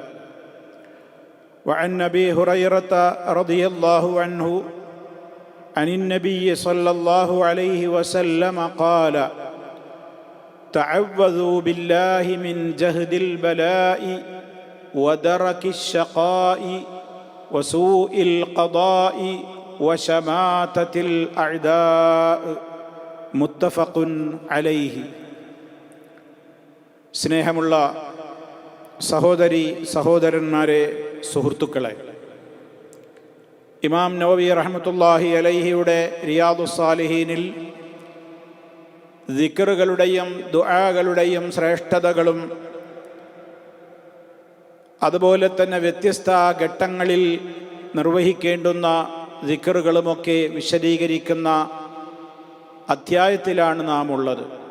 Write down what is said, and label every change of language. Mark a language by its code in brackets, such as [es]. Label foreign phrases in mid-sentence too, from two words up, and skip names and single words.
[ar] وعن أبي هريرة رضي الله عنه عن النبي صلى الله عليه وسلم قال: تعوذوا بالله من جهد البلاء ودرك الشقاء وسوء القضاء وشماتة الأعداء. متفق عليه. [ml] സ്നേഹമുള്ള സഹോദരി സഹോദരന്മാരെ, സുഹൃത്തുക്കളെ, ഇമാം നവവി [ar] رحمة الله عليه [ml] റിയാദുസ് സാലിഹീനിൽ ദിക്റുകളുടെയും ദുആകളുടെയും ശ്രേഷ്ഠതകളും അതുപോലെ തന്നെ വ്യത്യസ്ത ഘട്ടങ്ങളിൽ നിർവഹിക്കേണ്ടുന്ന ദിക്റുകളുമൊക്കെ വിശദീകരിക്കുന്ന അധ്യായത്തിലാണ് നാം ഉള്ളത്.